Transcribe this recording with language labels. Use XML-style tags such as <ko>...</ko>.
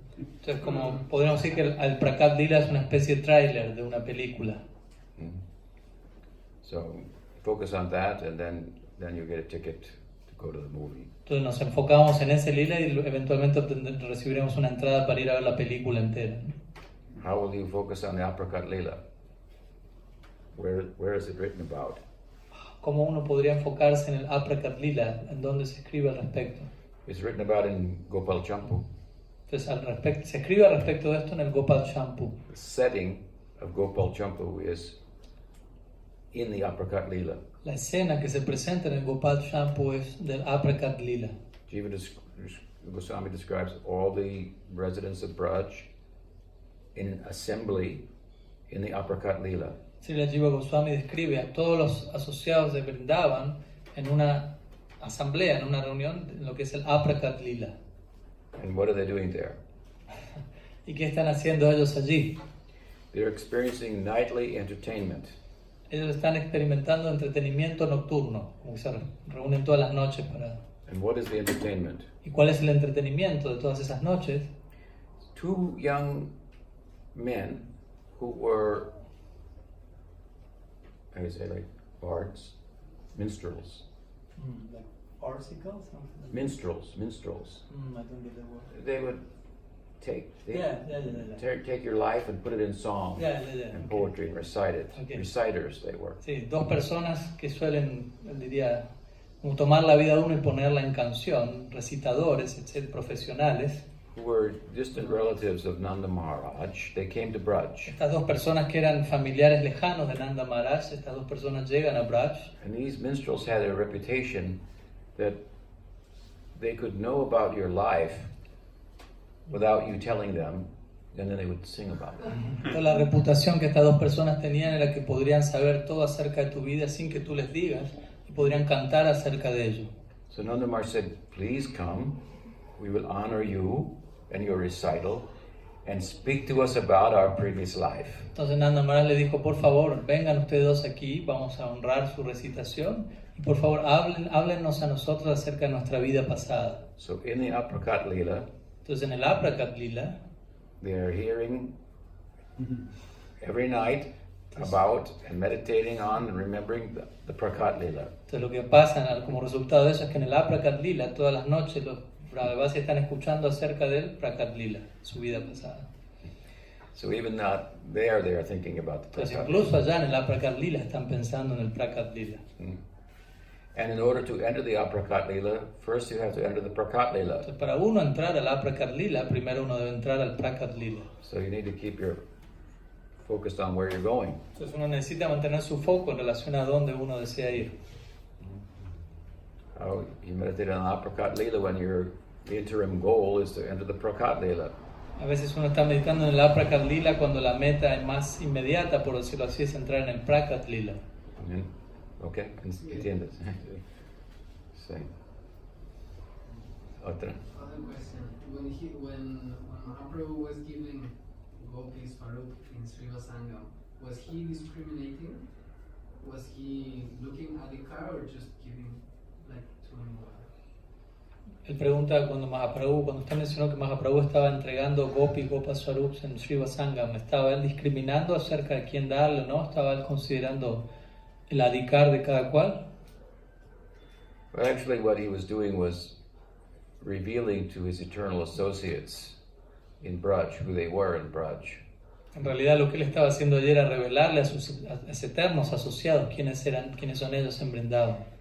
<es>entonces, como podríamos decir que el Prakat Lila es una especie de tráiler de una película.</es> <en>So focus on that, and then you get a ticket to go to the movie.</en> <es>Entonces nos enfocamos en ese lila y eventualmente recibiremos una entrada para ir a ver la película entera.</es> <en>How will you focus on the Aprakat Lila? Where is it written about?</en> <es>¿Cómo uno podría enfocarse en el Aprakat Lila? ¿En dónde se escribe al respecto?</es> <en>It's written about in Gopal Champu.</en> <es>Entonces se escribe al respecto de esto en el Gopal Champu.</es> <en>The setting of Gopal Champu is in the Aprakat Lila.</en> <es>La escena que se presenta en el Gopal Champu es del Aprakat Lila.</es> <en>Jiva Goswami describes all the residents of Braj in assembly in the Aprakat Lila.</en> <es>Srila Jiva Goswami describe a todos los asociados de Vrindavan en una asamblea, en una reunión, en lo que es el Aprakat Lila.</es> <en>And what are they doing there?</en> <es>¿Y qué están haciendo ellos allí?</es> <en>They're experiencing nightly entertainment.</en> <es>Ellos están experimentando entretenimiento nocturno, como se reúnen todas las noches para...</es> <en>And what is the entertainment?</en> <es>¿Y cuál es el entretenimiento de todas esas noches?</es> <en>Two young men who were, how do you say, like bards, minstrels. Like farcicals? Minstrels. I don't get the word. They would take Yeah. take your life and put it in song and poetry and recite it. Okay. Reciters they were.</en> <es>Sí, dos personas que suelen, diría, como tomar la vida de uno y ponerla en canción, recitadores, etc., profesionales.</es> <en>Who were distant relatives of Nanda Maharaj. They came to Braj.</en> <es>Estas dos personas que eran familiares lejanos de Nanda Maharaj, estas dos personas llegan a Braj.</es> <en>And these minstrels had a reputation that they could know about your life without you telling them, and then they would sing about it.</en> <es>Entonces, la reputación que estas dos personas tenían era que podrían saber todo acerca de tu vida sin que tú les digas y podrían cantar acerca de ello.</es> <en>So Nanda Maharaj said, please come, we will honor you and your recital and speak to us about our previous life.</en> <es>Entonces Nanda Maharaj le dijo, por favor, vengan ustedes dos aquí, vamos a honrar su recitación y por favor háblennos a nosotros acerca de nuestra vida pasada.</es> <en>So in the Aprakat Lila,</en> <es>Entonces en el Aprakat Lila,</es> <en>they are hearing every night about and meditating on and remembering the Prakat Lila.</en> <es>entonces lo que pasa como resultado de eso es que en el Aprakat Lila todas las noches los Brahmavasis están escuchando acerca del Prakat Lila, su vida pasada.</es> <en>So even not there, they are thinking about the</en> <es>Entonces</es> <en>Prakat</en> <es>incluso</es> <en>Lila.</en> <es>allá en el Aprakat Lila están pensando en el Prakat Lila.</es> <en>And in order to enter the Aprakat Lila, first you have to enter the Prakat Lila.</en> <es>Entonces para uno entrar al Aprakat Lila, primero uno debe entrar al Prakat Lila.</es> <en>So you need to keep your focused on where you're going.</en> <es>Entonces uno necesita mantener su foco en relación a dónde uno desea ir.</es> <en>How you meditate on Aprakat Lila when the interim goal is to enter the Prakat Lila.</en> <es>A veces uno está meditando en el Aprakat Lila cuando la meta es más inmediata, por decirlo así, es entrar en el Prakat Lila. Okay, entiendes. Sí. Otra.</es> <en>Other question. When Mahaprabhu was giving Gopis Farooq in Srila Sangam, was he discriminating? Was he looking at the car or just giving like to anyone?</en> <es>Él pregunta cuando usted mencionó que Mahaprabhu estaba entregando Gopi Gopa Swarups en Srila Sangam, ¿estaba él discriminando acerca de quién darle o no? ¿Estaba él considerando el adhikar de cada cual?</es> <en>Well, actually, what he was doing was revealing to his eternal associates in Braj who they were in Braj.</en> <es>En realidad lo que él estaba haciendo ayer era revelarle a sus eternos asociados quiénes son ellos en Vrindavan.</es>